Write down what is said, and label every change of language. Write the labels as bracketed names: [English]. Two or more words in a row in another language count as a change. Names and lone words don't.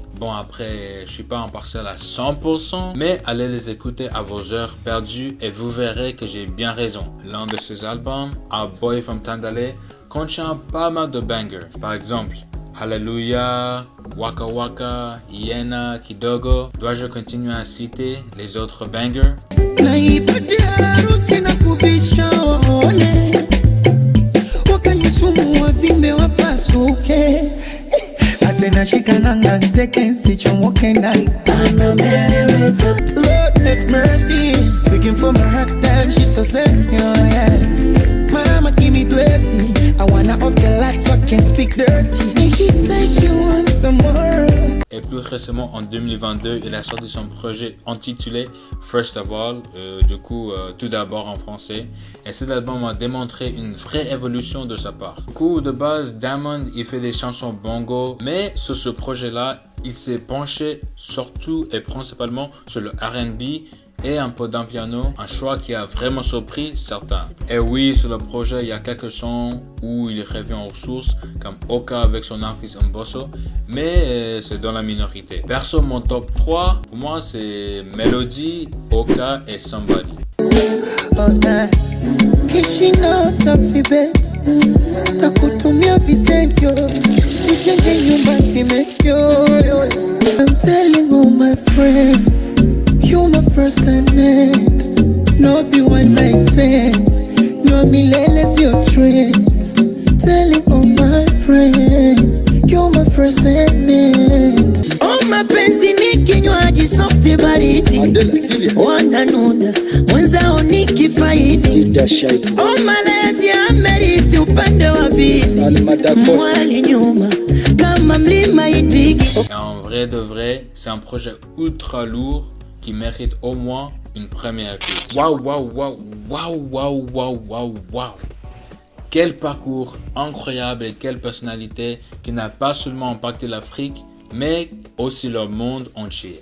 [French] Bon, après, je suis pas impartial à 100%, mais allez les écouter à vos heures perdues et vous verrez que j'ai bien raison. L'un de ces albums, A Boy from Tandale, contient pas mal de bangers. Par exemple, Hallelujah, Waka Waka, Hyena, Kidogo. Dois-je continuer à citer les autres bangers? [Swahili] Naipatia harusi na kuvisha waone, wakanisumu wavimbe wapasuke, atena shikananga nteke nsichomoke ndani. [English] Lord have mercy, speaking for my heart and she's so sexy, oh yeah. Mama give me blessing, I wanna off the lights so I can speak dirty. And she says she wants some more. [French] Et plus récemment, en 2022, il a sorti son projet intitulé First of All, tout d'abord en français. Et cet album a démontré une vraie évolution de sa part. Du coup, de base, Diamond, il fait des chansons bongo, mais sur ce projet-là, il s'est penché surtout et principalement sur le R&B et un peu d'un piano, un choix qui a vraiment surpris certains. Et oui, sur le projet, il y a quelques sons où il revient aux sources, comme Oka avec son artiste Mbosso, mais c'est dans la minorité. Perso, mon top 3, pour moi, c'est Melody, Oka et Somebody. [Swahili] Kishino safi bet, takutumia visentio, tujenge nyumba simetio. [English] I'm telling all my friends, you're my first and end. No be one night stand, no millennials your trends. Telling all my friends, you're my first and end. [Swahili] Oh my pensi ni kinywaji soft baridi, wananuna mwenzao ni kifaidi. Oh malezi amerithi upande wa bizi, mwali nyuma kama mlima Itigi. [French] En vrai de vrai, c'est un projet ultra lourd qui mérite au moins une première écoute. Waouh, waouh, waouh, waouh, waouh, waouh, waouh, waouh. Quel parcours incroyable et quelle personnalité qui n'a pas seulement impacté l'Afrique, mais aussi le monde entier.